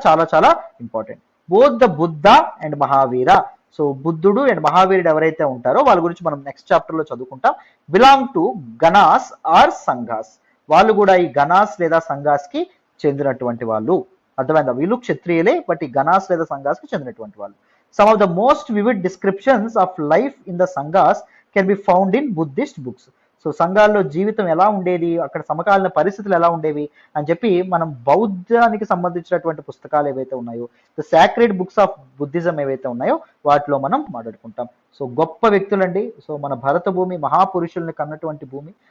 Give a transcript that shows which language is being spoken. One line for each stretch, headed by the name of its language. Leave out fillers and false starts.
Telugu: చాలా చాలా important.
English: Both the Buddha and Mahavira.
Telugu: So బుద్ధుడు అండ్ మహావీరుడు ఎవరైతే ఉంటారో వాళ్ళ గురించి మనం నెక్స్ట్ చాప్టర్ లో చదువుకుంటాం.
English: Belong to ganas or sanghas.
Telugu: వాళ్ళు కూడా ఈ గణాస్ లేదా సంఘాస్ కి చెందినటువంటి వాళ్ళు. అర్థమైందా? వీళ్ళు క్షత్రియులే, బట్ ఈ గణాస్ లేదా సంఘాస్ కి చెందినటువంటి వాళ్ళు.
English: Some of the most vivid descriptions of life in the sanghas can be found in Buddhist books.
Telugu: So సంఘాల్లో జీవితం ఎలా ఉండేది, అక్కడ సమకాలీన పరిస్థితులు ఎలా ఉండేవి అని చెప్పి మనం బౌద్ధానికి సంబంధించినటువంటి పుస్తకాలు ఏవైతే ఉన్నాయో,
English: the sacred books of Buddhism
Telugu: ఏవైతే ఉన్నాయో వాటిలో మనం మాట్లాడుకుంటాం. సో గొప్ప వ్యక్తులండి. సో మన భరత భూమి మహాపురుషుల్ని కన్నటువంటి భూమి.